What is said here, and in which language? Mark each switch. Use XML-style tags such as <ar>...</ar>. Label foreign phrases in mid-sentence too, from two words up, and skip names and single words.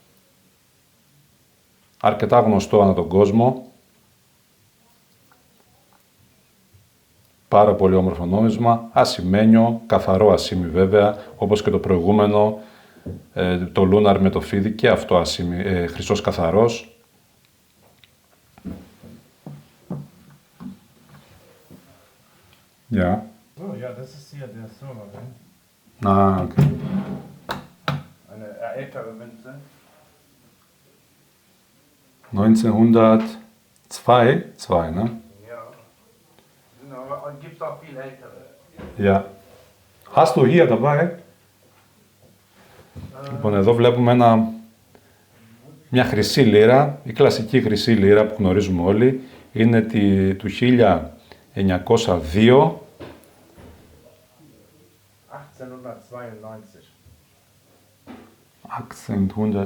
<el>Αρκετά γνωστό ανά τον κόσμο. Πάρα πολύ όμορφο νόμισμα. Ασημένιο, καθαρό ασήμι βέβαια, όπως και το προηγούμενο, το Lunar με το φίδι, και αυτό ασήμι, χρυσός καθαρός.</el> <de>Ja. So, ja, das ist hier der Silberring. Ah, okay. Eine ältere Münze. 1902, ne? Ja. Und gibt es auch viel ältere. Ja. Hast du hier dabei?</de> <el>Λοιπόν, εδώ βλέπουμε μια χρυσή λίρα, η κλασική χρυσή λίρα που γνωρίζουμε όλοι. Είναι του 1902. 1800.</el>